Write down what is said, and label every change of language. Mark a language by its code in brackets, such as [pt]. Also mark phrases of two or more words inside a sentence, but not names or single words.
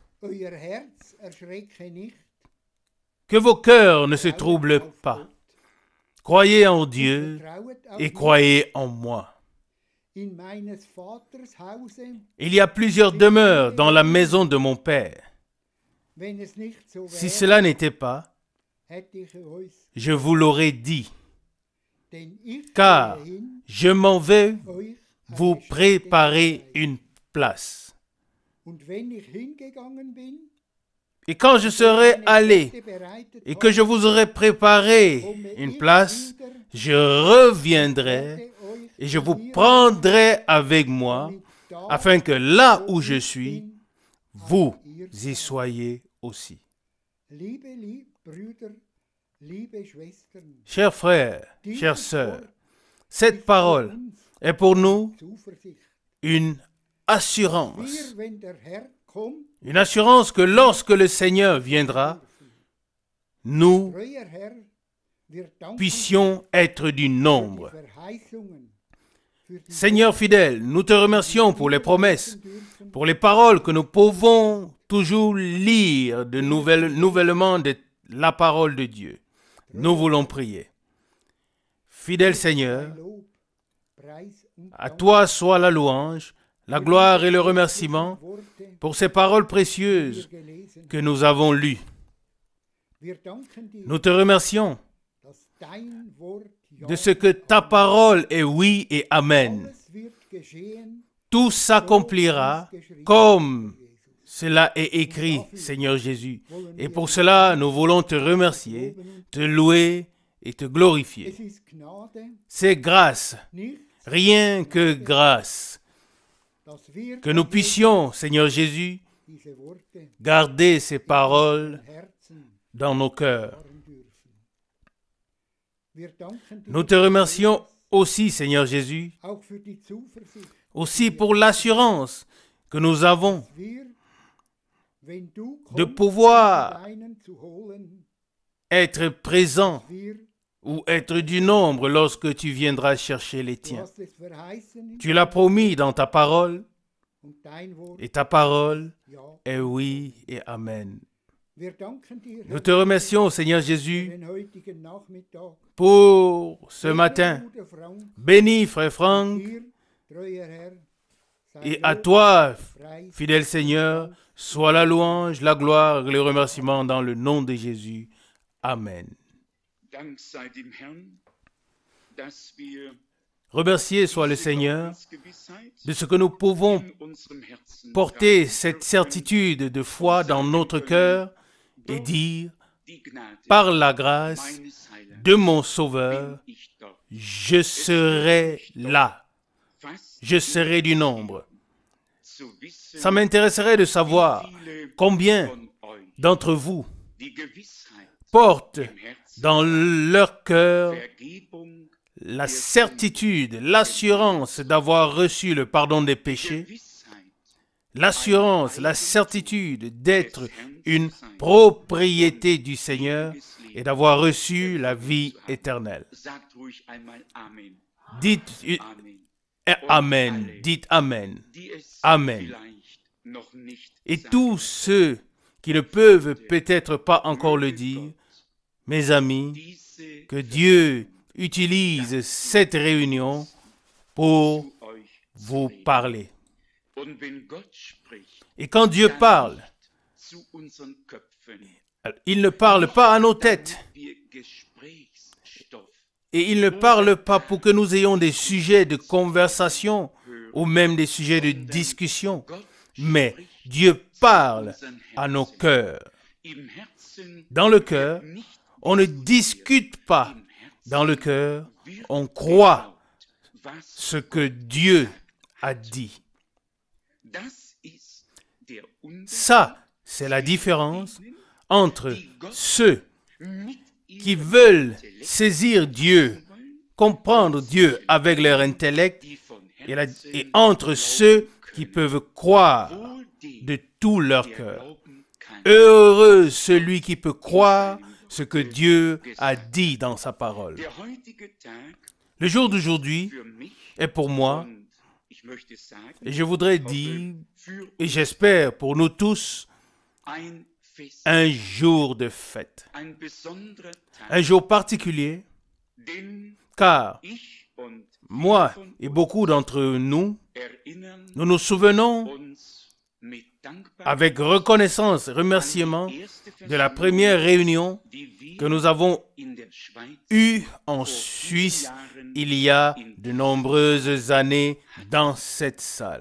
[fr] Que vos cœurs ne se troublent pas. Croyez en Dieu et croyez en moi. [de] in meines Vaters Hause, [fr] Il y a plusieurs demeures dans la maison de mon Père. [de] wenn es nicht so [fr] Si [de] wäre, [fr] cela n'était pas, [de] hätte ich euch, [fr] je vous l'aurais dit, [de] denn ich [fr] car [de] gehe hin, [fr] je m'en vais [de] euch [fr] vous [de] eine Stätte [fr] préparer [de] bereiten. [fr] une place. [de] Und wenn ich hingegangen bin, [fr] Et quand je serai [de] eine [fr] allé [de] Stätte bereitet [fr] et que je vous aurai préparé une place, je reviendrai et je vous prendrai avec moi, afin que là où je suis, vous y soyez aussi. [de] Liebe Brüder, liebe Schwestern, [fr] Chers frères, chères sœurs, cette parole est pour nous [de] Zuversicht. [fr] une assurance. [de] Wir, wenn der Herr kommt, [fr] Une assurance que lorsque le Seigneur viendra, nous [de] treuer Herr, wir danken [fr] puissions être du [de] für die [fr] nombre. [de] Verheißungen, für die [fr] Seigneur fidèle, nous te remercions pour les promesses, [de] dürfen, [fr] pour les paroles que nous pouvons toujours lire nouvellement de la parole de Dieu. Nous voulons prier. Fidèle Seigneur, [de] Lob, Preis und [fr] à toi soit la louange, la gloire et le remerciement [de] Worte, [fr] pour ces paroles [de] die [fr] précieuses [de] wir gelesen. [fr] que nous avons lues. [de] Wir danken dir, [fr] Nous te remercions [de] dass dein Wort ja [fr] de ce que ta parole est oui et amen. [de] alles wird geschehen, [fr] Tout s'accomplira comme cela est écrit, Seigneur Jésus. Et pour cela, nous voulons te remercier, te louer et te glorifier. [de] es ist Gnade, [fr] C'est grâce, [de] nicht, [fr] rien que grâce, [de] dass wir [fr] que nous puissions, Seigneur Jésus, [de] diese Worte [fr] garder ces paroles [de] im Herzen [fr] dans nos cœurs. [de] bewahren dürfen. Wir danken dir [fr] Nous te remercions aussi, Seigneur Jésus, [de] auch für die Zuversicht, [fr] aussi pour l'assurance que nous avons [de] dass wir, wenn du [fr] de [de] kommst, [fr] pouvoir [de] die Deinen zu holen, [fr] être présent [de] wir, [fr] ou être du nombre lorsque tu viendras chercher les [de] du [fr] tiens. [de] hast es verheißen in [fr] Tu l'as promis dans ta parole, [de] und dein Wort, [fr] et ta parole [de] ja. [fr] est oui et amen. [de] Wir danken dir, [fr] Nous [de] Herr, [fr] te remercions, Seigneur [de] für [fr] Jésus, [de] den heutigen Nachmittag. [fr] pour ce matin. [de] Bruder Frank, [fr] Bénis, frère Franck, [de] dir, treuer Herr, sei [fr] et à [de] Lob, [fr] toi, [de] Preis, [fr] fidèle Seigneur, soit la louange, la gloire et le remerciement dans le nom de Jésus. Amen. [de] Dank sei dem Herrn, dass wir [fr] Remercié soit le Seigneur [de] Glaubensgewissheit [fr] de ce que nous pouvons [de] in unserem Herzen [fr] porter [de] tragen [fr] cette [de] dürfen, [fr] certitude de foi dans notre cœur et dire, [de] die Gnade [fr] par la grâce [de] meines Heilands [fr] de mon Sauveur, [de] bin ich dort. [fr] je serai là, [de] Was [fr] je serai du nombre. [de] zu wissen, [fr] Ça m'intéresserait de savoir [de] viele [fr] combien [de] von euch [fr] d'entre vous [de] die Gewissheit [fr] portent [de] im Herzen [fr] dans leur cœur [de] Vergebung, [fr] la certitude, l'assurance d'avoir reçu le pardon des péchés, [de] Gewissheit [fr] l'assurance, la certitude d'être une propriété du Seigneur et d'avoir reçu la vie éternelle. [de] Sagt ruhig einmal Amen. [fr] Dites Amen. Amen, dites Amen. [de] Die es Amen. vielleicht noch nicht [fr] Et [de] sagen. [fr] tous ceux qui ne peuvent peut-être pas encore le dire, mes amis, [de] Diese [fr] que Dieu utilise cette réunion pour [de] zu euch [fr] vous [de] zu reden. [fr] parler. [de] Und wenn Gott spricht, [fr] Et quand Dieu [de] dann [fr] parle, [de] nicht zu unseren Köpfen, [fr] il ne parle pas à nos têtes. [de] damit wir Gesprächsstoff [fr] Et il ne parle pas pour que nous ayons des sujets de conversation ou même des sujets de discussion. [de] Gott [fr] Mais [de] spricht [fr] Dieu parle [de] unseren [fr] à nos [de] Herzen. [fr] cœurs. [de] Im Herzen [fr] Dans le cœur, [de] wird nicht [fr] on ne [de] diskutiert. [fr] discute pas. [de] Im Herzen [fr] Dans le cœur, [de] wird [fr] on croit [de] geglaubt, was [fr] ce que Dieu a dit. [de] das ist der Unterschied [fr] Ça, c'est la différence entre ceux [de] mit [fr] qui [de] ihrem [fr] veulent [de] Intellekt [fr] saisir Dieu, [de] wollen, [fr] comprendre Dieu avec leur intellect, [de] die von [fr] et [de] Herzen [fr] entre ceux qui [de] glauben [fr] peuvent croire [de] können. Wohl dem, [fr] de tout leur [de] der [fr] cœur. [de] glauben kann. [fr] Heureux celui qui peut croire ce que Dieu a dit dans sa parole. [de] Der heutige Tag [fr] Le jour d'aujourd'hui [de] für mich [fr] est pour moi, [de] und ich möchte sagen, [fr] et je voudrais [de] hoffe, [fr] dire, [de] für [fr] et j'espère pour nous tous, [de] ein Fest, [fr] un jour de fête. [de] ein besonderer Tag, [fr] Un jour particulier, [de] denn [fr] car [de] ich [fr] moi et beaucoup d'entre nous, nous nous souvenons avec reconnaissance et remerciement de la première réunion que nous avons eue en Suisse il y a de nombreuses années dans cette salle.